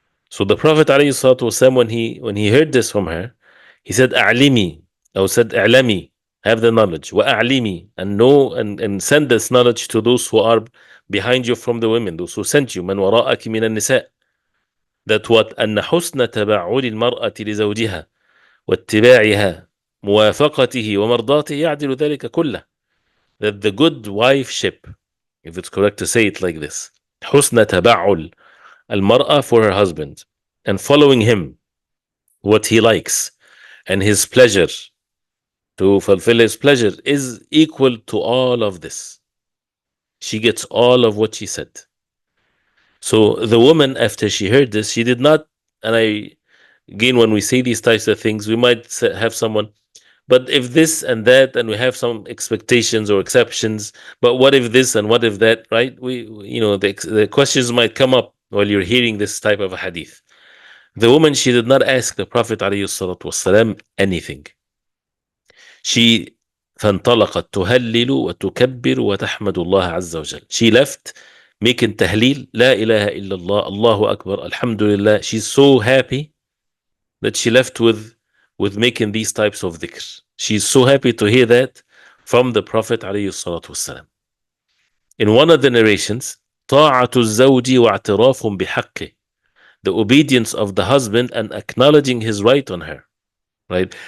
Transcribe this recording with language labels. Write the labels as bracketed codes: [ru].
[en] So the Prophet ﷺ, when he heard this from her, he said, [ar] أعلمي, [en] or said, أعلمي, have the knowledge, [ar] وأعلمي, [en] and know and send this knowledge to those who are behind you from the women, those who sent you, [ar] من وراءك من النساء. [en] That what? [ar] أن حسن تبعل المرأة لزوجها واتباعها موافقته ومرضاته يعدل ذلك كله. [en] That the good wifeship, if it's correct to say it like this, [ar] حسن تبعل المرأة [en] for her husband, and following him, what he likes, and his pleasure, to fulfill his pleasure, is equal to all of this. She gets all of what she said. So the woman, after she heard this, she did not, and again, when we say these types of things, we might have someone, but if this and that, and we have some expectations or exceptions, but what if this and what if that, right? The questions might come up while you're hearing this type of a hadith. The woman, she did not ask the Prophet ﷺ anything. She [ar] فانطلقت تهلل وتكبر وتحمد الله عز وجل. [en] She left making tahleel, [ar] لا إله إلا الله, [en] Allahu Akbar, Alhamdulillah. She's so happy that she left with making these types of dhikr. She's so happy to hear that from the Prophet ﷺ. In one of the narrations, [ar] طاعة الزوج واعتراف بحقه, [en] the obedience of the husband and acknowledging his right on her. Right?